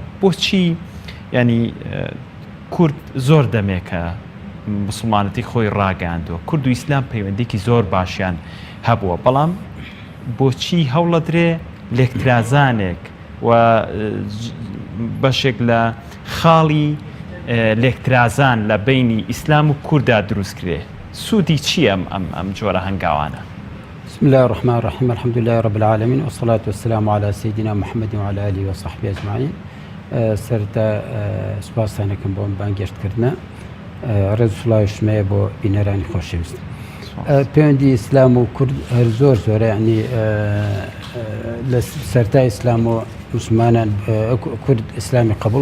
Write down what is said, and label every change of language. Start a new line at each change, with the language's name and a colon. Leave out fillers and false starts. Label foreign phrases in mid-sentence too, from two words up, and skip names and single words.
Central Kurdish: بۆچی ینی کورد زۆر دەمێکە مسلمانەتی خۆی ڕاگەاندووە، کورد و ئیسلام پەیوەندێکی زۆر باشیان هەبووە، بەڵام بۆچی هەوڵە درێ لێکترازانێک و بەشێک لە خاڵی لێکترازان لە بینی ئیسلام و کووردا دروست کرێ؟ سوودی چییە ئەم جۆرە هەنگاوانە؟
Arabic: بسم الله الرحمن الرحيم، الحمد لله رب العالمين والصلاة والسلام على سيدنا محمد وعلى آله وصحبه أجمعين.
Central Kurdish: سرتا سپاسانەکەم بۆ بانگێشتکردنە. ڕێز و سڵاوی شمەیە بۆ بینەرانی خۆشەویست. پەیوەندی ئیسلام و کورد هەر زۆرە، یعنی لە سەرتای ئیسلام و مسلمانان کورد ئیسلامی قبول